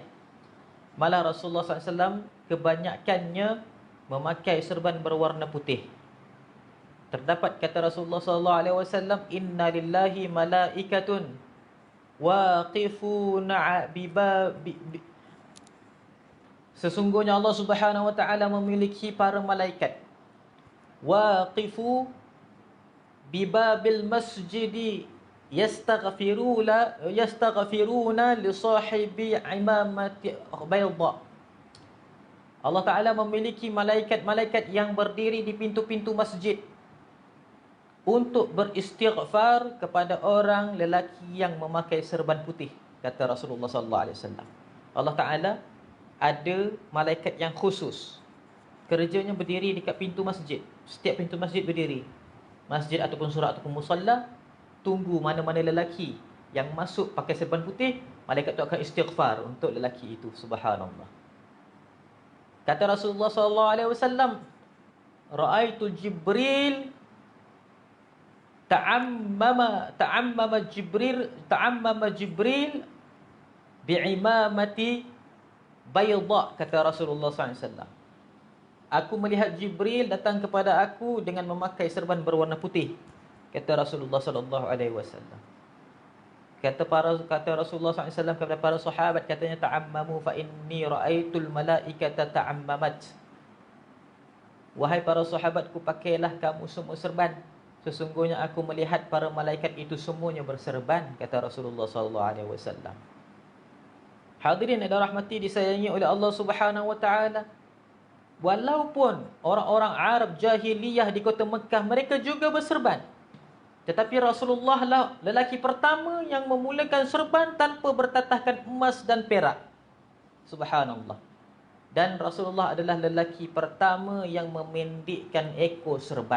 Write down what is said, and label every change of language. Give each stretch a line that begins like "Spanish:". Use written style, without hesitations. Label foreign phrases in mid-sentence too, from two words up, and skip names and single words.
Malay: Malah Rasulullah SAW kebanyakannya memakai serban berwarna putih. Terdapat kata Rasulullah SAW,
Arabic: "إن لله ملائكة واقفون
Malay: sesungguhnya Allah Subhanahu wa taala memiliki para malaikat
Arabic: واقفو بباب المسجد يستغفرون لصاحب العمامة البيضاء."
Malay: Allah Taala memiliki malaikat-malaikat yang berdiri di pintu-pintu masjid untuk beristighfar kepada orang lelaki yang memakai serban putih, kata Rasulullah
Arabic: صلى الله عليه وسلم.
Malay: Allah Taala ada malaikat yang khusus, kerjanya berdiri dekat pintu masjid. Setiap pintu masjid berdiri, masjid ataupun surau ataupun musalla, tunggu mana-mana lelaki yang masuk pakai serban putih, malaikat tu akan istighfar untuk lelaki itu.
Arabic: Subhanallah. Kata رسول الله صلى الله عليه وسلم, "رأيت جبريل تعمم جبريل بعمامة بيضاء,"
Malay: kata Rasulullah SAW. "Aku melihat Jibril datang kepada aku dengan memakai serban berwarna putih," kata Rasulullah SAW. Kata Rasulullah SAW kepada para sahabat, katanya,
Arabic: "تعمموا فإني رأيت الملائكة تعممت."
Malay: Wahai para sahabatku, pakailah kamu semua serban. Sesungguhnya aku melihat para malaikat itu semuanya berserban, kata Rasulullah SAW. Hadirin yang dirahmati disayangi oleh Allah
Arabic: سبحانه وتعالى,
Malay: walaupun orang-orang Arab jahiliyah di kota Mekah mereka juga berserban, tetapi Rasulullah lah lelaki pertama yang memulakan serban tanpa bertatahkan emas dan perak. Subhanallah. Dan Rasulullah adalah lelaki pertama yang memendekkan ekor serban.